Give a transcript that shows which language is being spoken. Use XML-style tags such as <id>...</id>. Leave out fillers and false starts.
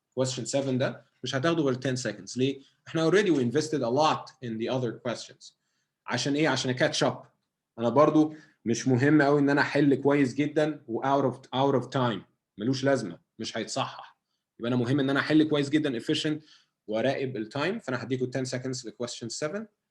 <ar>question 7 ده مش هتاخدوا غير 10 seconds. ليه؟ احنا</ar> <en>already we invested a lot in the other questions.</en> <ar>عشان ايه؟ عشان catch up. انا برضو مش مهم قوي ان انا احل كويس جدا و</ar> <en>out of time.</en> <ar>ملوش لازمه، مش هيتصحح. يبقى انا مهم ان انا احل كويس جدا</ar> <en>efficient</en> <ar>وراقب التايم. فانا هديكوا 10 seconds ل question 7.</ar>